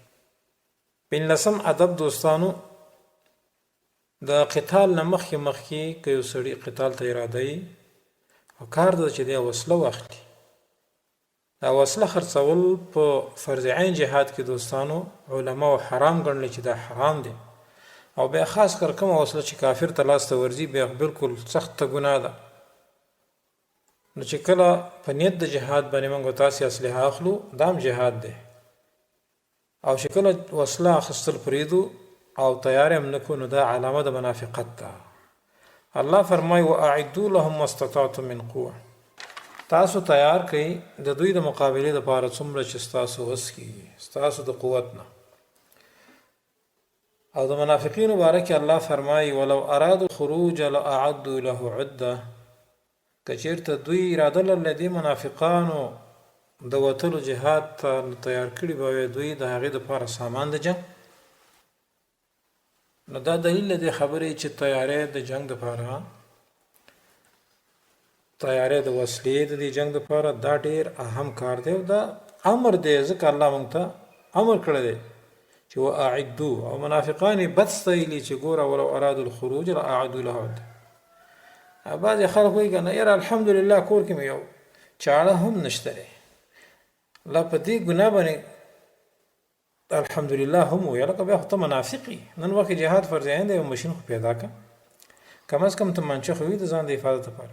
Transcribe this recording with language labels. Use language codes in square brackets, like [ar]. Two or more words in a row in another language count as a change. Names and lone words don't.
[ps] 15 ادب دوستانو، د قتال نه مخکې که یو سړي قتال ته اراده وي او کار ده چې دی وسله واخلي، دا وسله خرڅول په فرض عین جهاد کې دوستانو علماو حرام ګڼلی چې دا حرام دی، او بیا خاص کر کومه وسله چې کافر ته لاس ته ورځي بیا بالکل سخته ګناه ده. نو چې کله په نیت د جهاد باندې موږ تاسې اسلحه اخلو دا هم جهاد دی، او چې کله وسله اخیستل پرېږدو او تیار هم نه کړو نو دا علامه د منافقت ده. الله فرمایي [ar] واعدوا لهم ما استطعتم من قوه، [ps] تاسو تیار کړئ د دوی د مقابلې دپاره څومره چې ستاسو وس کېږي ستاسو د قوت نه. او د منافقینو باره کې الله فرمایي [ar] ولو ارادوا الخروج لاعدوا له عده، [ps] که چېرته دوی اراده لرله دې منافقانو د وتلو جهاد ته تیار کړي به وي دوی د هغې دپاره سامان د جنګ. نو دا دلیل دی خبرې چې تیاری د جنگ دپاره، تیاری د وسلې د دې جنگ دپاره دا ډېر اهم کار دی او دا امر دی، ځکه الله موږ ته امر کړی دی چې واعدو، او منافقان یې بد ستایلي چې ګوره [ar] ولو ارادوا الخروج لاعدوا له عده. [ps] بعضې خلک وایي که نه یاره الحمدلله کور کې مې یو چاړه هم نشته دی، لا په دې ګناه باندې الحمدلله هم وایه لکه بیا خو ته منافقي. نن وخت جهاد فرض عین دی، یو مشین خو پیدا که کم از کم تمانچه خو وي د ځان د حفاظت لپاره.